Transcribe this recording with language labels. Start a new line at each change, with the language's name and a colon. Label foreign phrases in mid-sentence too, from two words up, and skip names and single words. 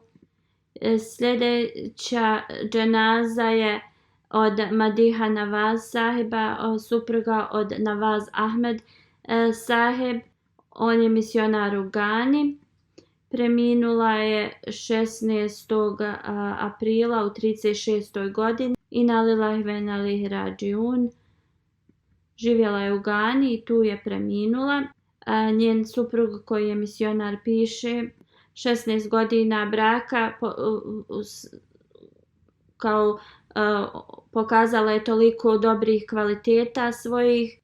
Bosnian: Sljedeća dženaza je od Madiha Nawaz sahiba, supruga od Nawaz Ahmed sahib. On je misionar u Gani. Preminula je 16. aprila u 36. godini.
Arabic: إنا لله وإنا إليه راجعون.
Bosnian: Živjela je u Gani i tu je preminula. Njen suprug koji je misionar piše 16 godina braka pokazala je toliko dobrih kvaliteta svojih.